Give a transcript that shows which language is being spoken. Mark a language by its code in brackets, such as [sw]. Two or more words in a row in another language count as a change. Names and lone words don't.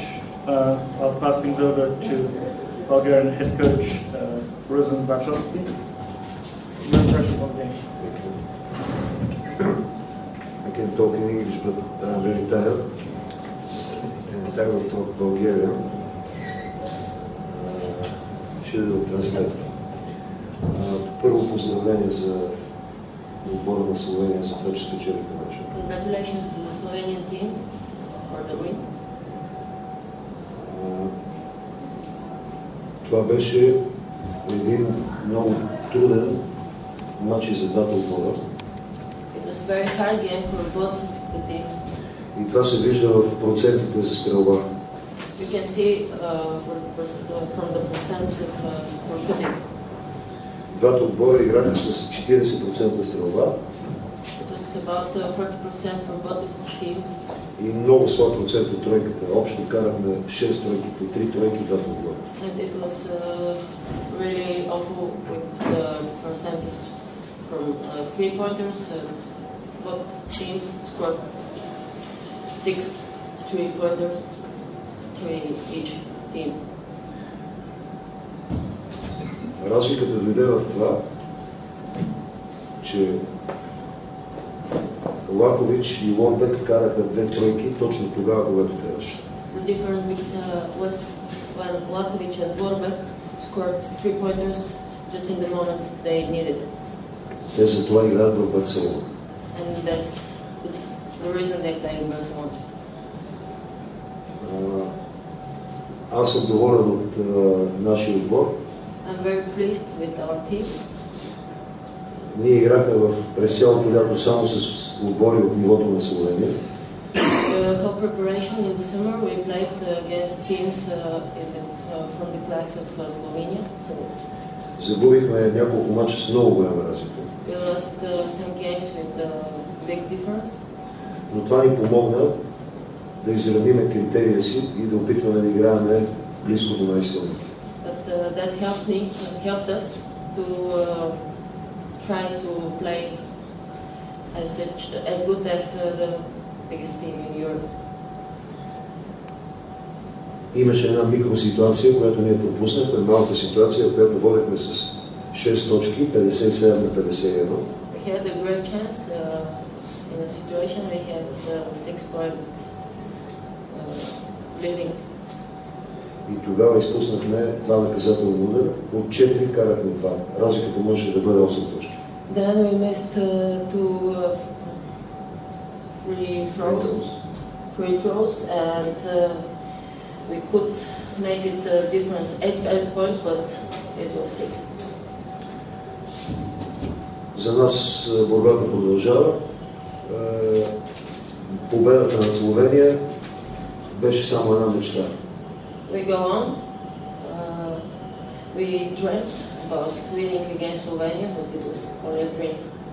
[en] I'll pass things over to Bulgarian head coach Rosen Bachovsky. Your impressions on the game? I can talk in English, but I'm very tired. And I will talk Bulgarian. [bg] Ще да транслирам. Първо поздравление за отбора на Словения за това, че спечелиха мача. [en] Congratulations to the Slovenian team for the win. [bg] Това беше един много труден мач и за двата отбора. [en] It was a very hard game for both the teams. [bg] И това се вижда в процентите за стрелба. [en] You can see from the percents for shooting. [bg] Двата отбора играха с 40% стрелба. [en] It was about 40% for both the teams. [bg] И много слаб процент от тройката. Общо карахме 6 тройки по 3 тройки двата отбора. [en] And it was really awful with the percentages from 3-pointers. Both teams scored 6 3-pointers. Each team. [bg] Разликата дойде в това, че Лакович и Лорбек вкараха 2 тройки точно тогава, когато трябваше. [en] The difference was when Lakovic and Lorbeck scored 3-pointers just in the moment they needed. [bg] Те за това играят в Барселона. [en] And that's the reason they play in Barcelona. [bg] Аз съм доволен от нашия отбор. [en] I'm very pleased with our team. [bg] Ние играхме през цялото лято само с отбори от нивото на Словения. [en] The whole preparation in the summer we played against teams from the class of Slovenia. So [bg] Загубихме няколко мача с много голяма разлика. [en] we lost some games with big difference. [bg] Но това ни помогна да изравниме критерия си и да опитваме да играем близко до най-силните. [en] But that helped us to try to play as good as the biggest team in Europe. [bg] Имаше една микроситуация, която ние пропуснахме, малка ситуация, в която водехме с 6 точки, 57 на 51. [en] We had a great chance in a situation we had 6-point leading. [bg] И тогава изпуснахме два наказателни удара, от 4 карахме 2. Разликата можеше да бъде 8 точки. [en] Then we missed two free throws and we could make it a difference 8 points, but it was 6. [bg] За нас борбата продължава. Победата на Словения беше само една мечта. [en] We go on. We dreamt about winning against Slovenia, but it was only a dream.